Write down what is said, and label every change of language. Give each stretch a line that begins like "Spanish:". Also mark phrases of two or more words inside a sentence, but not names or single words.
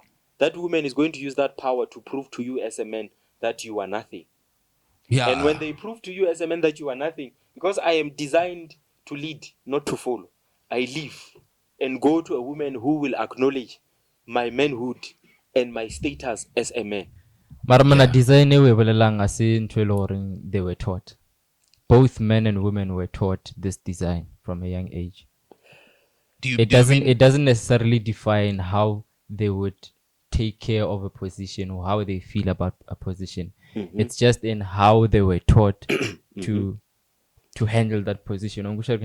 English: That woman is going to use that power to prove to you as a man that you are nothing. Yeah. And when they prove to you as a man that you are nothing, because I am designed to lead, not to follow, I live and go to a woman who will acknowledge my manhood and my status as a man.
Southern Sotho: Mara mana
English: Yeah.
Southern Sotho: design we bolelang ase ntho e le horeng
English: they were taught. Both men and women were taught this design from a young age. It doesn't necessarily define how they would take care of a position or how they feel about a position. Mm-hmm. It's just in how they were taught to handle that position.